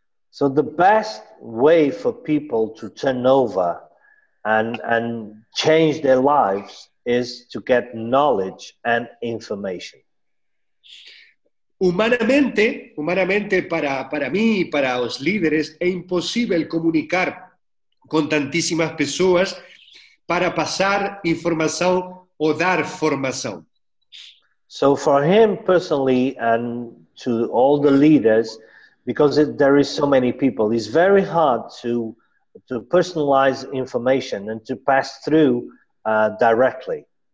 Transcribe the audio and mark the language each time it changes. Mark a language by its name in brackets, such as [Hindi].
[English] So the best way for people to turn over and change their lives is to get knowledge and information. [Spanish] Humanamente para mí y para los líderes es imposible comunicar con tantísimas pessoas para pasar información o dar formación. [English] So for him personally and to all the leaders, because there is so many people, it's very hard to personalize information and to pass through directly.